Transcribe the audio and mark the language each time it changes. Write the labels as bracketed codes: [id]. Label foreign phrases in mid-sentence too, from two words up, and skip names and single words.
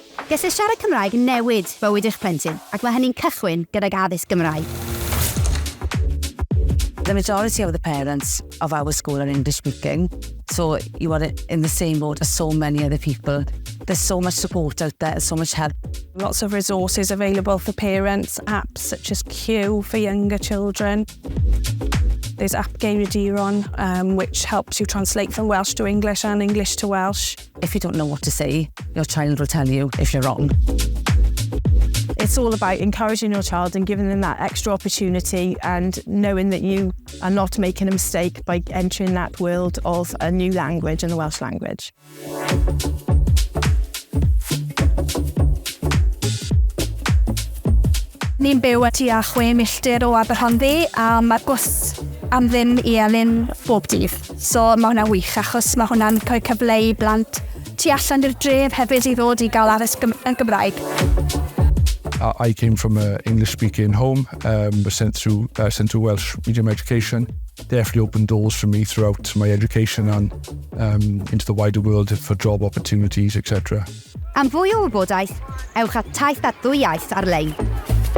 [cy] Gellir siarad Cymraeg yn newid bywyd eich plentyn, ac mae hynny'n cychwyn gydag addysg Gymraeg. [en] The majority of the parents of our school are English speaking, so you are in the same boat as so many other people. There's so much support out there, so much help. Lots of resources available for parents, apps such as Q for younger children. There's app ydyn, which helps you translate from Welsh to English and English to Welsh. If you don't know what to say, your child will tell you if you're wrong. It's all about encouraging your child and giving them that extra opportunity and knowing that you are not making a mistake by entering that world of a new language and the Welsh language. [cy] Ni'n byw at tua 6 milltir o Aberhonddu a mae'r bws am ddim i Elin bob dydd. So mae hwnna'n wych achos mae hwnna'n cael cyfle I blant tu allan i'r dref hefyd I ddod I gael addysg yn Gymraeg. [en] I came from an English-speaking home, was sent through Welsh medium education. Definitely opened doors for me throughout my education and into the wider world for job opportunities, etc. [cy] Am fwy o wybodaeth, ewch at taith at ddwy iaith ar-lein.